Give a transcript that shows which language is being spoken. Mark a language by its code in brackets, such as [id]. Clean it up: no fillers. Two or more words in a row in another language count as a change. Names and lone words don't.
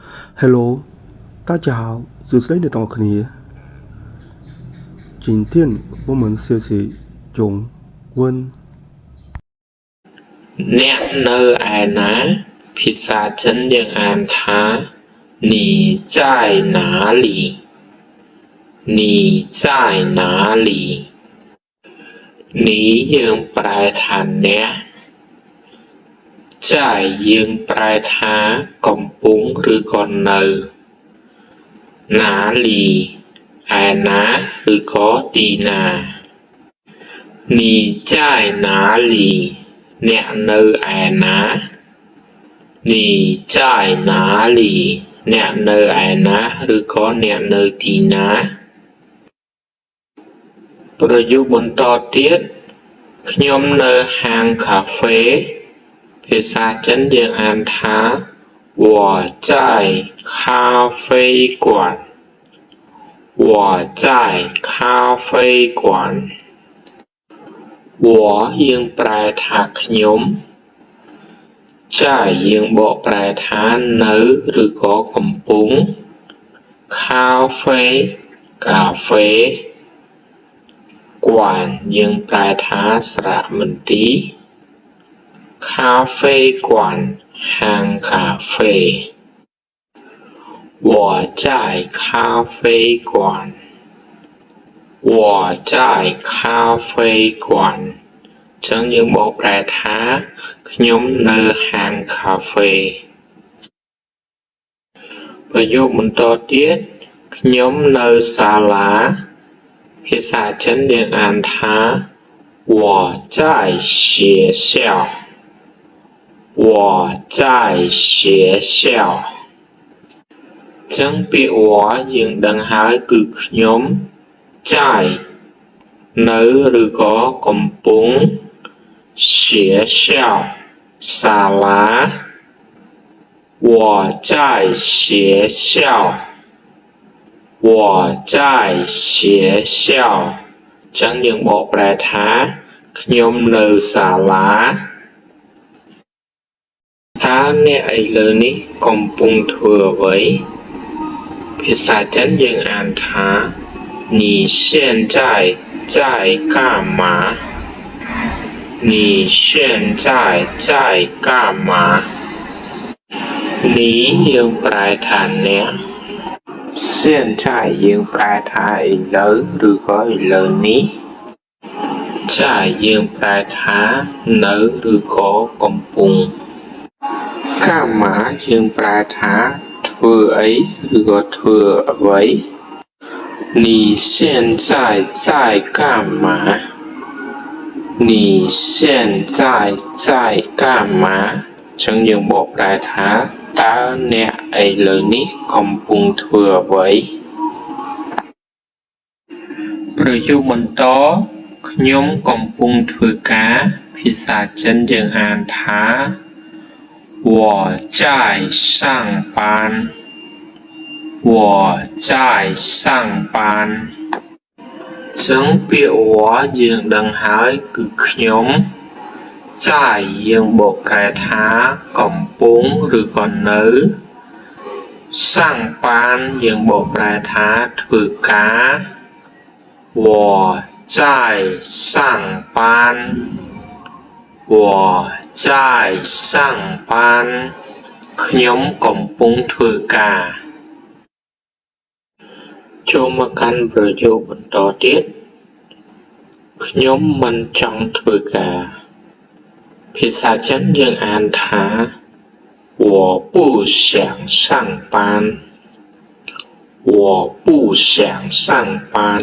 [zh] Hello，大家好，是谁的到你？今天我们学习中文。 [km] អ្នកនៅឯណាភាសាចិនយើងអានថា [zh] 你在哪里你在哪里 [km] 你យើងប្រែថាអ្នក在យើងប្រែថាកំពុងឬក៏នៅ哪里ឯណាឬក៏ទីណា [zh] 你在哪里 [km] អ្នកនៅឯណា [zh] 你在哪里 [km] អ្នកនៅឯណាឬក៏អ្នកនៅទីណា ប្រយោគបន្តទៀតខ្ញុំនៅហាងកាហ្វេភាសាចិនយើងអានថា [zh] 我在咖啡馆我在咖啡馆 [km] 我យើងប្រែថាខ្ញុំចាយយើងបកប្រែថានៅឬក៏កំពុងកាហ្វេកាហ្វេ គួនយើងប្រែថាសារមន្ទីរកាហ្វេគួនហាងកាហ្វេ [zh] 我在咖啡馆我在咖啡馆 [km] ចឹងយើងបកប្រែថាខ្ញុំនៅហាងកាហ្វេ ប្រយោគបន្តទៀតខ្ញុំនៅសាលាភាសាចិនយើងអានថា [zh] 我在学校我在学校 [km] ចឹងពាក្យ我យើងដឹងហើយគឺខ្ញុំចាយនៅឬក៏កំពុង学校សាលា [zh] 我在学校我在学校 [km] ចឹងយើងបកប្រែថាខ្ញុំនៅសាលា តើអ្នកឥឡូវនេះកំពុងធ្វើអ្វីភាសាចិនយើងអានថា [zh] 你现在在干嘛你现在在干嘛 [km] 你យើងប្រែថាអ្នក现在យើងប្រែថាឥឡូវឬក៏ឥឡូវ នេះចាយើងប្រែថានៅឬក៏កំពុងកាមាយើងប្រែថាធ្វើអីឬក៏ធ្វើអ្វី [zh] 你现在在干嘛你现在在干嘛 [km] ចឹងយើងបកប្រែថាតើអ្នកឥឡូវនេះកំពុងធ្វើអ្វី ប្រយោគបន្តខ្ញុំកំពុងធ្វើការភាសាចិនយើងអានថា我 [zh] 在上班我在上班 [km] ចឹងពាក្យ [zh] 我យើង [km] ដឹងហើយគឺខ្ញុំចាយយើងបកប្រែថាកំពុងឬក៏នៅសាំងប៉ានយើងបកប្រែថាធ្វើការ [zh] 我在上班我在上班 [km] ខ្ញុំកំពុងធ្វើការ ចូលមកកាន់ប្រយោគបន្តទៀតខ្ញុំមិនចង់ធ្វើការភាសាចិនយើងអានថា [zh] 我不想上班我不想上班